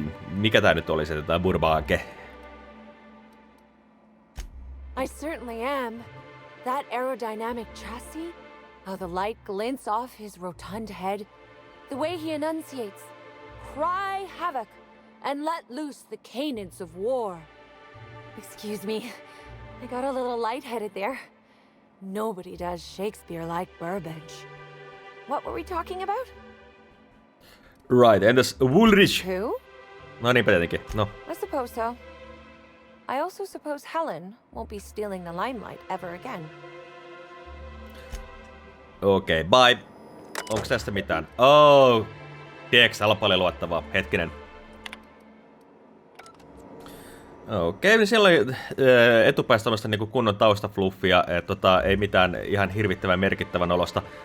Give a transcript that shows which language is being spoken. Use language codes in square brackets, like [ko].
[fi] Mikä tää nyt oli se Burbage? [en] I certainly am. That aerodynamic chassis, how the light glints off his rotund head, the way he enunciates, cry havoc, and let loose the canids of war. Excuse me, I got a little lightheaded there. Nobody does Shakespeare like Burbage. What were we talking about? [fi] Right, entäs Woolrich? [en] Who? [fi] No niinpä tietenkin, no. [en] I suppose so. I also suppose Helen won't be stealing the limelight ever again. [fi] Okei, bye. Onks tästä mitään? Oh, tiedätkö, täällä on paljon luettavaa. Hetkinen. Okei, niin siellä oli etupäästä tämmöistä niinku kunnon taustafluffia, ei mitään ihan hirvittävän merkittävän olosta.